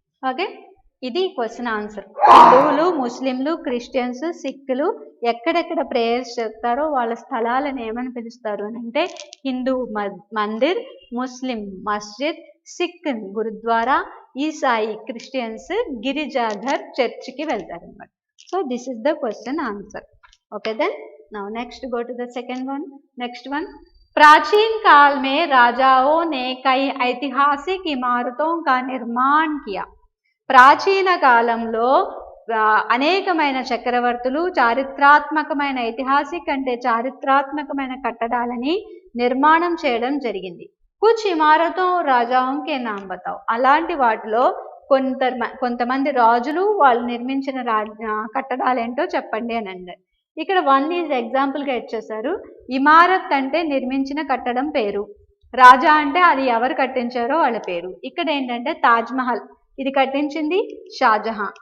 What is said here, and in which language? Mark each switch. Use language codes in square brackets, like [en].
[te] Okay, ఇది question answer. హిందువులు, ముస్లింలు, క్రిస్టియన్స్, సిక్కులు ఎక్కడెక్కడ ప్రేయర్స్ చేస్తారో వాళ్ళ స్థలాలను ఏమని పిలుస్తారు అని అంటే హిందూ మందిర్, ముస్లిం మస్జిద్, సిక్ గురుద్వారా, ఈసాయి క్రిస్టియన్స్ గిరిజాఘర్ చర్చ్కి వెళ్తారు అన్నమాట. [en] So this is the question answer. Okay then now next go to the second one. next one, [hi] प्राचीन काल में राजाओं ने कई ऐतिहासिक इमारतों का निर्माण किया. [te] ప్రాచీన కాలంలో అనేకమైన చక్రవర్తులు చారిత్రాత్మకమైన చారిత్రాత్మకమైన కట్టడాలని నిర్మాణం చేయడం జరిగింది. [hi] కుచ్ ఇమారతో రాజాओं के नाम बताओ. [te] అలాంటి వాటిలో కొంతమంది రాజులు వాళ్ళు నిర్మించిన కట్టడాలు ఏంటో చెప్పండి అని అన్నారు. ఇక్కడ 1 ఈజ్ ఎగ్జాంపుల్గా ఇచ్చేసారు. ఇమారత్ అంటే నిర్మించిన కట్టడం పేరు, రాజా అంటే అది ఎవరు కట్టించారో వాళ్ళ పేరు. ఇక్కడ ఏంటంటే తాజ్మహల్, ఇది కట్టించింది షాజహాన్.